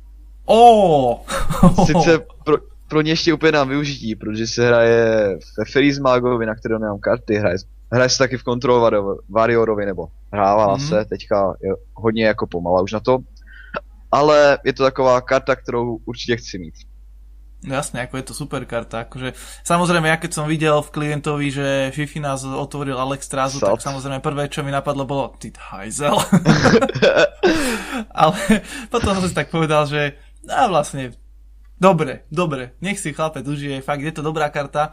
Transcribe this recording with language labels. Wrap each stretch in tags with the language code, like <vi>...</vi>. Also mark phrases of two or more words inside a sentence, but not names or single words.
<cs>Sice pro ně ještě úplně nám využití, protože se hraje ve Freezemagovi, na kterého nemám karty, hraje se taky v Control Warriorovi, nebo hrávala se, teďka je hodně jako pomala už na to. Ale je to taková karta, kterou určitě chci mít.</cs> <sk>No jasne, ako je to super karta. Akože, samozrejme, ja keď som videl v klientovi, že Fifi nás otvoril Alexstraszu, tak samozrejme prvé, čo mi napadlo, bolo ty hajzel. Ale potom som si tak povedal, že vlastne dobre, nech si chlapec užije, fakt je to dobrá karta.</sk>